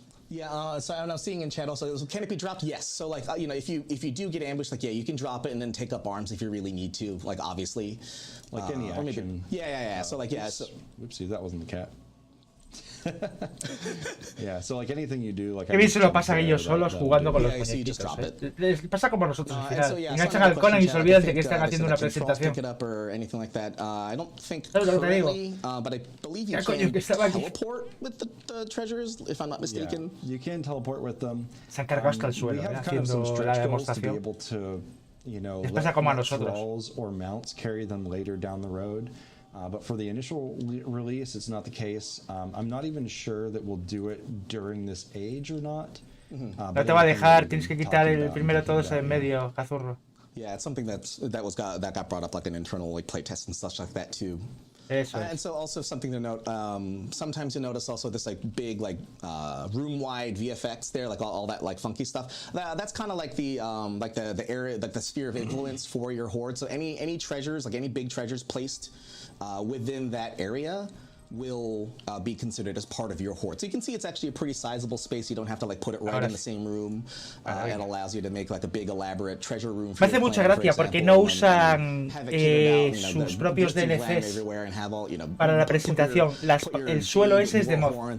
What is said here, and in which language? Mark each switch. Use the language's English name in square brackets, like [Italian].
[English] Yeah, so I'm seeing in chat also, can it be dropped? Yes. So like, you know, if you do get ambushed, like, yeah, you can drop it and then take up arms if you really need to, like, obviously. Like any action. Yeah. So like, yeah. So, whoopsie, that wasn't the cat. Yeah, so like anything you do, like. [Spanish] Qué bien se lo pasan ellos solos jugando con los muñequitos. Les pasa como a nosotros al final. Enganchan al Conan y se olvidan de que están haciendo una presentación. [English] I don't think [Spanish] ¿Sabes lo que te digo? [English] but I believe you can teleport with the treasures, if I'm not mistaken. Yeah, you can teleport with them. [Spanish] Se han cargado hasta el suelo, haciendo la demostración. Les pasa como a nosotros. [English] Thralls or mounts carry them later down the road. But for the initial release, it's not the case. I'm not even sure that we'll do it during this age or not. [Spanish] No te va a dejar, tienes que quitar el primero todo eso en medio, cazurro. [English] Yeah, it's something that got brought up like an internal like playtest and stuff like that too. And so also something to note, sometimes you notice also this like big like room-wide VFX there, like all that like funky stuff. That's kind of like the area, like the sphere of influence for your horde. So any treasures, like any big treasures placed within that area will be considered as part of your horde. So you can see it's actually a pretty sizable space. You don't have to like put it right in the same room. It allows you to make like a big elaborate treasure room. [Spanish] Me hace mucha gracia porque no usan sus propios DLCs para la presentación. El suelo ese es de mod.